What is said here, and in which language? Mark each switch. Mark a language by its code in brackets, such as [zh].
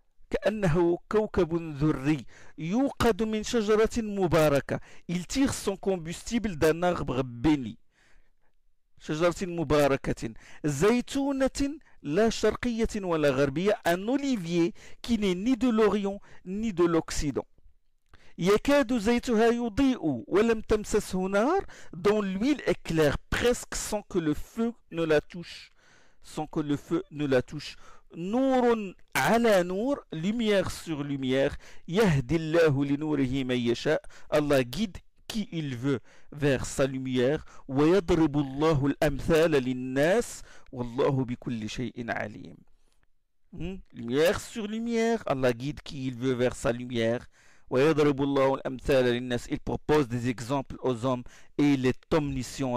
[ar] كأنه كوكب ذري يوقد من شجرة مباركة. [fr] Il tire son combustible d'un arbre béni. [ar] شجرة مباركة زيتونة لا شرقية ولا غربية. [fr] Un olivier qui n'est ni de l'Orient ni de l'Occident. [ar] يكاد زيتها يضيء ولم تمسسه نار. [fr] Dont l'huile éclaire presque sans que le feu ne la touche. Sans que le feu ne la touche. [ar] نور على نور. [fr] Lumière sur lumière. [ar] يهدي الله لنوره من يشاء. [fr] Allah guide qui il veut vers sa lumière. [ar] ويضرب الله الأمثال للناس والله بكل شيء عليم. [fr] Lumière sur lumière. Allah guide qui il veut vers sa lumière. [ar] ويضرب الله الأمثال للناس. [fr] Il propose des exemples aux hommes et il est omniscient.